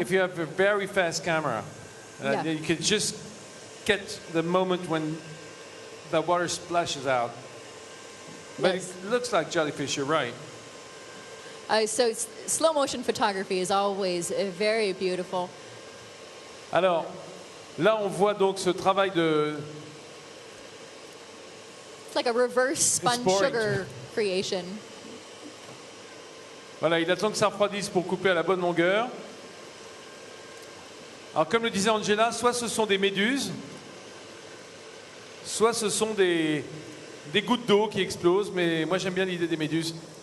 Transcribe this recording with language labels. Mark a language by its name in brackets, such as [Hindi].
[English] If you have a very fast camera, you can just get the moment when the water splashes out. But it looks like jellyfish, you're right. So slow motion photography is always very beautiful. [French] Alors, là on voit donc ce travail de... [English] It's like a reverse spun sugar creation. [French] Voilà, il attend que ça refroidisse pour couper à la bonne longueur. Alors comme le disait Angela, soit ce sont des méduses, soit ce sont des gouttes d'eau qui explosent, mais moi j'aime bien l'idée des méduses.